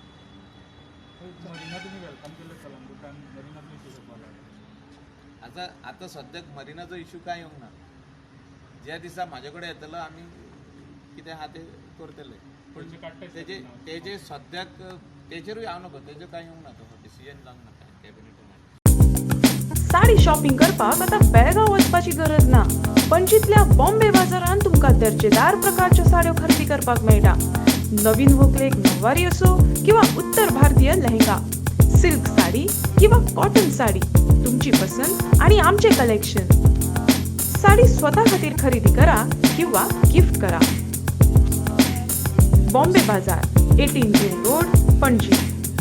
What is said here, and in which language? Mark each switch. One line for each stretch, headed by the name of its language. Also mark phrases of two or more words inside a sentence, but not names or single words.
Konkani: आतां सद्याक मरिनाचो इशू कांय येवंक ना ज्या दिसा म्हाजे कडेन येतलो आमी कितें आहा तें करतले पूण तेजे सद्याक तेजेरूय हांव नकळो तेजें कांय येवंक ना तो डिसिजन जावंक ना कॅबिनेटान साडी शॉपिंग करपाक आता बेळगांव वचपाची गरज ना पणजीतल्या बॉम्बे बाजारात तुमकां दर्जेदार प्रकारच्या साड्यो खरेदी करपाक मेळटा नवीन व्हंकलेक नववारी असो किंवा उत्तर भारतीय लेहंगा सिल्क साडी किंवा कॉटन साडी तुमची पसंत आणि आमचे कलेक्शन साडी स्वतः खातीर खरेदी करा किंवा गिफ्ट करा बॉम्बे बाजार 18 जून रोड पणजी